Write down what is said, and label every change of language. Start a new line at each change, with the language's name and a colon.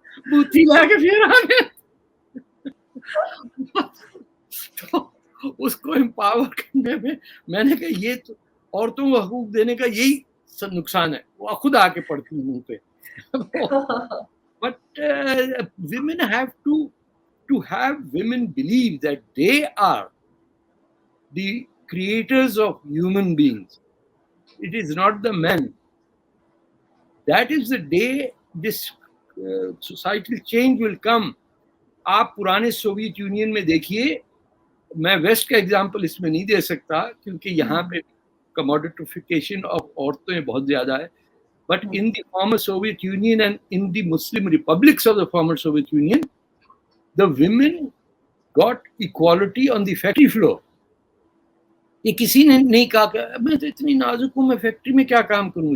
Hindi: बूथी लाके फेरा आ गया. तो उसको एम्पावर करने में मैंने कहा ये तो औरतों को हकूक देने का यही नुकसान है, वो खुद आके पड़ती है मुंह पे.
English: But women have to have women believe that they are the creators of human beings. It is not the men. That is the day this societal change will come.
Hindi: आप पुराने सोवियत यूनियन में देखिए, मैं waste का example इसमें नहीं दे सकता क्योंकि यहाँ पे कमोडिटिफिकेशन ऑफ औरतें बहुत ज्यादा है.
English: But in the former Soviet Union and in the Muslim republics of the former Soviet Union, the women got equality on the factory floor.
Hindi: ये किसी ने नहीं कहा मैं तो इतनी नाजुक हूँ, मैं फैक्ट्री में क्या काम करूँ.